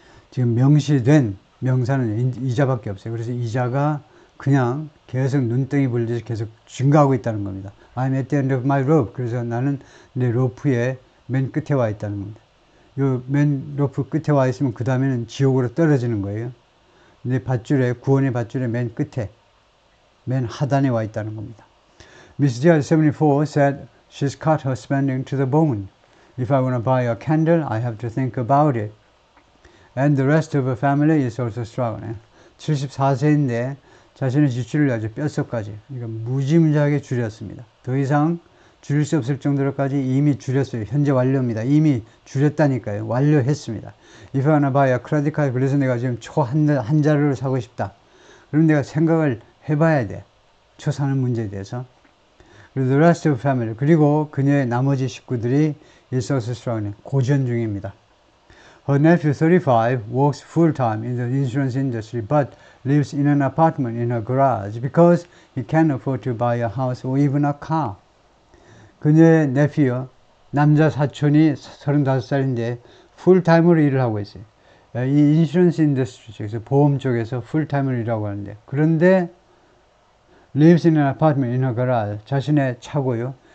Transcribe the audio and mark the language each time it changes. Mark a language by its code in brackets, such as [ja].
[ko] 지금 명시된 명사는 이자밖에 없어요. 그래서 이자가 그냥 계속 눈덩이 불듯이 계속 증가하고 있다는 겁니다. [en] I'm at the end of my rope. [ko] 그래서 나는 내 로프의 맨 끝에 와 있다는 겁니다. 요 맨 로프 끝에 와 있으면 그 다음에는 지옥으로 떨어지는 거예요. 내 밧줄에, 구원의 밧줄의 맨 끝에, 맨 하단에 와 있다는 겁니다. [en] Miss Diaz 74 said she's cut her spending to the bone. If I want to buy a candle, I have to think about it. And the rest of her family is also struggling. [ko] 74세인데 자신의 지출을 아주 뼛속까지, 그러니까 무지무지하게 줄였습니다. 더 이상 줄일 수 없을 정도로까지 이미 줄였어요. 현재 완료입니다. 이미 줄였다니까요. 완료했습니다. [en] If I want to buy a credit card, [ko] 그래서 내가 지금 초 한 자루를 사고 싶다. 그럼 내가 생각을 해봐야 돼. 초 사는 문제에 대해서. 그리고 [en] the rest of family, [ko] 그리고 그녀의 나머지 식구들이 [en] is also struggling, [ko] 고전 중입니다. [en] Her nephew 35 works full-time in the insurance industry but lives in an apartment in her garage because he can't afford to buy a house or even a car. [ko] 그녀의 nephew, 남자 사촌이 35살인데 풀타임으로 일을 하고 있어요. 이 인슈런스 인더스트리 쪽에서 보험 쪽에서 풀타임으로 일하고 하는데, 그런데 [en] lives in an apartment in her garage, [ko] 자신의 차고요.